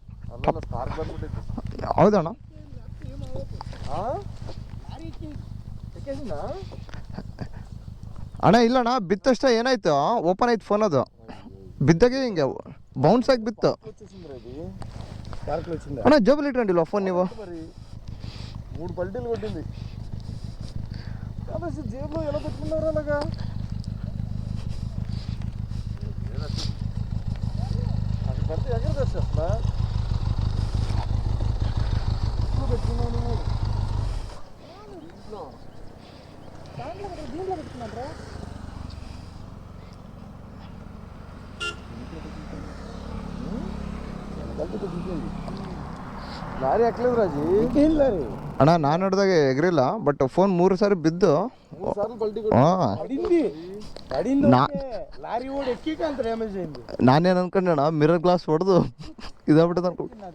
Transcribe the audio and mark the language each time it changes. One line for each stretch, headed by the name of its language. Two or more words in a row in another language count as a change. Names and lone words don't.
Kannada: ಹೌದಣ್ಣ, ಅಣ್ಣ ಇಲ್ಲಣ್ಣ, ಬಿತ್ತಷ್ಟೇ ಏನಾಯ್ತು, ಓಪನ್ ಆಯ್ತು ಫೋನ್. ಅದು ಬಿದ್ದಾಗೆ ಹಿಂಗೆ ಬೌನ್ಸ್ ಆಗಿ ಬಿತ್ತು ಅಣ್ಣ. ಜೋಬಲ್ಲಿ ಇಟ್ಕೊಂಡಿಲ್ವ ಫೋನ್ ನೀವು?
Telugu: 3 పల్టీలు కొట్టింది. కాబట్టి జేబులో ఎలా పెట్టుకున్నారు అలాగా? అది పడితే ఎక్కడ తెస్తా పెట్టుకున్నాను. దీంట్లో పెట్టుకున్నారా?
Kannada: ಲಾರಿ ಹಾಕ್ಲಿಲ್ಲ ರಾಜಿ. ಏನು ಲಾರಿ ಅಣ್ಣ? ನಾನು ನೋಡಿದಾಗ ಎಗ್ರಿಲ್ಲ, ಬಟ್ ಫೋನ್ 3 ಸಾರಿ ಬಿದ್ದು. ನಾನೇನು ಅನ್ಕೊಂಡೆ ಅಣ್ಣ,
English: mirror glass
Kannada: ಹೊಡೆದು ಇದಾಗ್ಬಿಟ್ಟದ ಅನ್ಕೊಂಡು.